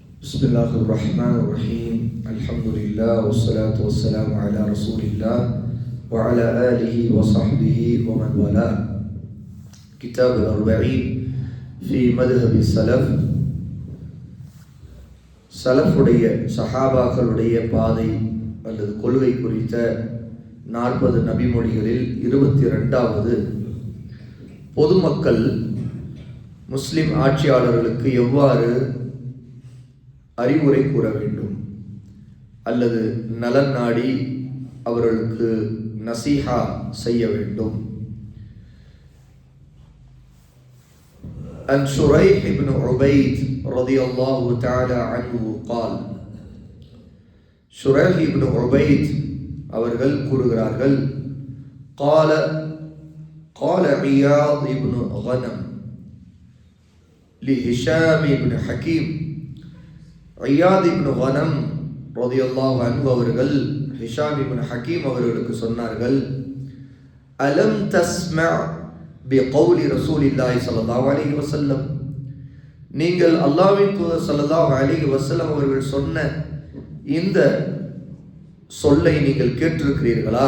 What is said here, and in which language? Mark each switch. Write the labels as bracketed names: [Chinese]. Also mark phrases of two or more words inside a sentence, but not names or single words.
[Arabic] بسم الله الرحمن الرحيم الحمد لله والصلاة والسلام على رسول الله وعلى آله وصحبه ومن والاه. كتاب الأربعين في مذهب السلف. [Tamil] சலஃபுடைய சஹாபாக்களுடைய பாதை அல்லது கொள்கை குறித்த 40 நபிமொழிகளில் 22வது பொதுமக்கள் முஸ்லிம் ஆட்சியாளர்களுக்கு எவ்வாறு அறிவுரை கூற வேண்டும் அல்லது நலன் நாடி அவர்களுக்கு நசீஹா செய்ய வேண்டும். [Arabic] عن شريح بن عبيد رضي الله تعالى عنه قال شريح بن عبيد [Tamil] அவர்கள் கூறுகிறார்கள் [Arabic] قال عياض بن غنم لهشام بن حكيم. [Tamil] ஐயாத் இப்னு கனம் [Arabic] رضي الله عنه [Tamil] அவர்கள் ஹிஷாம் இப்னு ஹக்கீம் அவர்களுக்கு சொன்னார்கள், [Arabic] ألم تسمع بقول رسول الله صلى الله عليه وسلم, [Tamil] நீங்கள் அல்லாஹ்வின் தூதர் [Arabic] صلى الله عليه وسلم [Tamil] அவர்கள் சொன்ன இந்த சொல்லை நீங்கள் கேட்டிருக்கிறீர்களா?